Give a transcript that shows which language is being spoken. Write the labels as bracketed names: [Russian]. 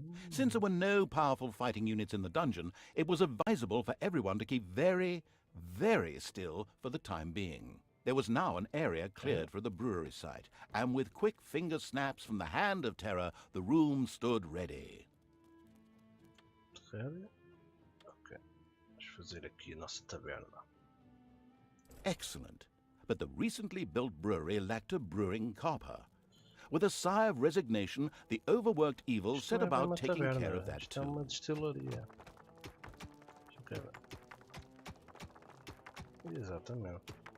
[English] Since there were no powerful fighting units in the dungeon, it was advisable for everyone to keep very, very still for the time being. There was now an area cleared for the brewery site, and with quick finger snaps from the Hand of Terror, the room stood ready. [Portuguese] Sério? Ok. Vamos fazer aqui a nossa taberna. [English] Excellent. But the recently built brewery lacked a brewing copper. With a sigh of resignation, the overworked evil set about taking care of that [Portuguese] Isto é [English] too. [Portuguese] uma destilaria. Deixa eu ver. Exatamente.